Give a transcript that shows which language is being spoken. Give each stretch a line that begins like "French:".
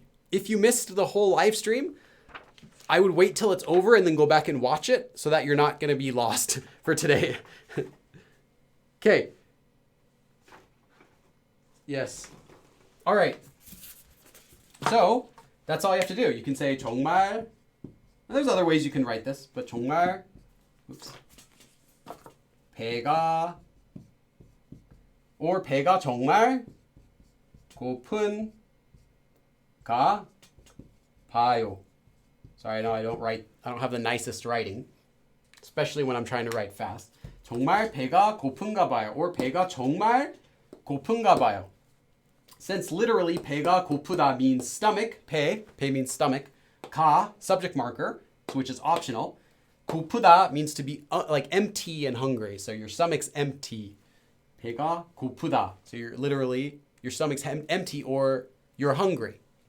English: If you missed the whole live stream, I would wait till it's over and then go back and watch it so that you're not going to be lost for today. Okay. Yes. All right. So that's all you have to do. You can say 정말. There's other ways you can write this, but 정말.
Korean: Oops. 배가. Or 배가 정말 고픈가 봐요.
English: Sorry, I know I don't have the nicest writing, especially when I'm trying to write fast.
Korean: 정말 배가 고픈가 봐요. Or 배가 정말 고픈가 봐요.
English: Since literally 배가 고프다 means stomach, 배 means stomach, 가, subject marker, which is optional. 고프다 means to be like empty and hungry. So your stomach's empty.
Korean: 배가 고프다.
English: So you're literally, your stomach's empty or you're hungry.